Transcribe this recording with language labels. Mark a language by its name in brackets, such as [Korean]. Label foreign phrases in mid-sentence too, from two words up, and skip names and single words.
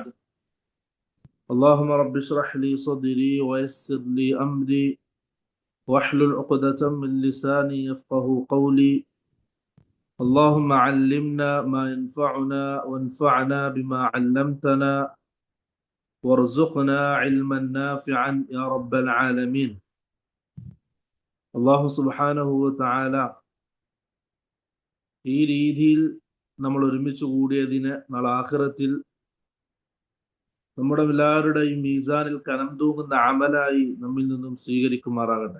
[Arabic] اللهم رب اشرح لي صدري ويسر لي أمري واحلل عقدة من لساني يفقه قولي. اللهم علمنا ما ينفعنا وانفعنا بما علمتنا وارزقنا علما نافعا يا رب العالمين. الله سبحانه وتعالى [Malayalam] ഈ രീതിയിൽ നമ്മൾ ഒരുമിച്ച് കൂടിയതിന് നാളെ ആഖിറത്തിൽ നമ്മുടെ എല്ലാവരുടെയും മീസാനിൽ കനം തൂങ്ങുന്ന അമലായി നമ്മിൽ നിന്നും സ്വീകരിക്കുമാറാകട്ടെ.